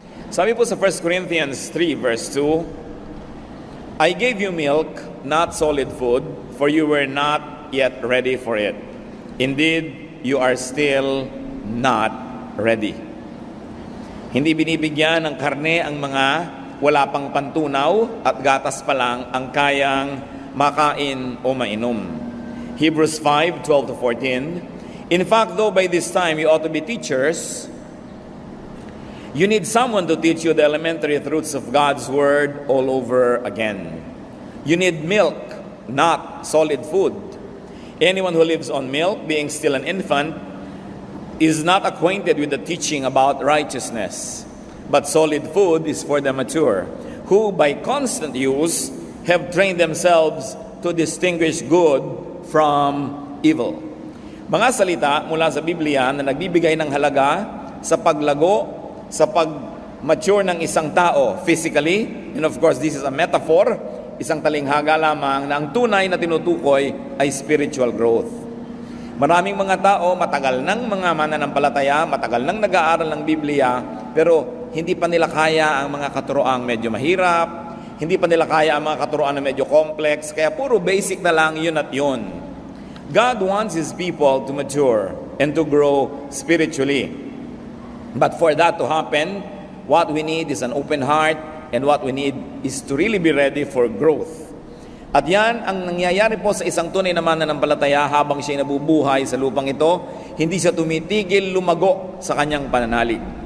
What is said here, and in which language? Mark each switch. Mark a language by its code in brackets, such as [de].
[tl] Sabi po sa [en] 1 Corinthians 3 verse 2, I gave you milk, not solid food, for you were not yet ready for it. Indeed, you are still not ready. [tl] Hindi binibigyan ng karne ang mga wala pang pantunaw at gatas pa lang ang kayang makain o mainom. [en] Hebrews 5:12-14, in fact, though by this time you ought to be teachers, you need someone to teach you the elementary truths of God's Word all over again. You need milk, not solid food. Anyone who lives on milk, being still an infant, is not acquainted with the teaching about righteousness. But solid food is for the mature, who by constant use have trained themselves to distinguish good from evil. [tl] Mga salita mula sa Biblia na nagbibigay ng halaga sa paglago, sa pag-mature ng isang tao [en] physically, and of course this is a metaphor, [tl] isang talinghaga lamang na ang tunay na tinutukoy ay spiritual growth. Maraming mga tao, matagal ng mga mananampalataya, matagal nang nag-aaral ng Biblia, pero hindi pa nila kaya ang mga katuroang medyo mahirap, hindi pa nila kaya ang mga katuroan na medyo complex, kaya puro basic na lang yun at yun. [en] God wants His people to mature and to grow spiritually. But for that to happen, what we need is an open heart, and what we need is to really be ready for growth. [tl] At yan ang nangyayari po sa isang tunay na mananampalataya habang siya nabubuhay sa lupang ito, hindi siya tumitigil lumago sa kanyang pananalig.